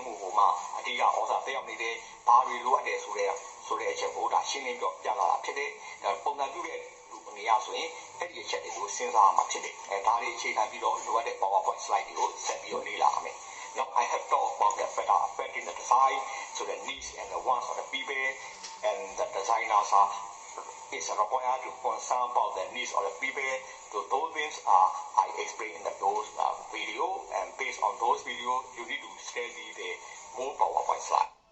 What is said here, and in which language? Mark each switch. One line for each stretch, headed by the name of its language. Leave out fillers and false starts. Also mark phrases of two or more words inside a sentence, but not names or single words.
Burmese: မှုကိုမှအတိအကျဩဇာတက်ရောက်နေတယ်ဘာတွေလိုအပ်တယ်ဆိုတဲ့အချက်ကိုဒါရှင်းလင်းပြလာတာဖြစ်တယ်ပုံစံပြုတဲ့လူအနေအရဆိုရင်အဲ့ဒီအချက်တွေကိုစဉ်းစားမှာဖြစ်တယ်ဒါတွေအခြေခံပြီးတော့လိုအပ်တဲ့
English: PowerPoint slide
Burmese: တွေကိုဆက်ပြီးတော့လေ့လာရမယ်
English: Now I have talked about the factor affecting the design so the needs and the wants of the people and the designers are is required to concern about the needs of the people. So those things I explained in those video, and based on those videos, you need to study the more PowerPoint slide.